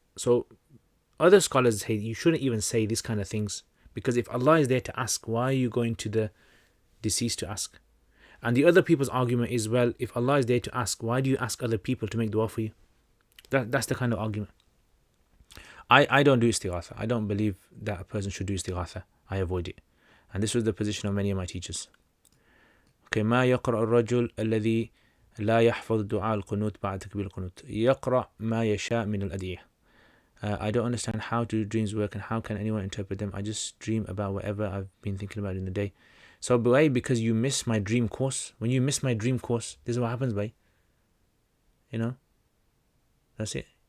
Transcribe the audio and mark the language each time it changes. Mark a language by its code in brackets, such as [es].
[en] So other scholars say you shouldn't even say these kind of things, because if Allah is there to ask, why are you going to the deceased to ask? And the other people's argument is, well, if Allah is there to ask, why do you ask other people to make dua for you? That's the kind of argument. I don't do istighatha. I don't believe that a person should do istighatha. I avoid it. And this was the position of many of my teachers. [ar] Okay, ما يقرأ الرجل الذي لا يحفظ دعاء القنوت بعد تكبير القنوت يقرأ ما يشاء من الأدعية. [en] I don't understand how do dreams work and how can anyone interpret them. I just dream about whatever I've been thinking about in the day. So, boy, because you miss my dream course, when you miss my dream course, this is what happens, boy. You know? That's it.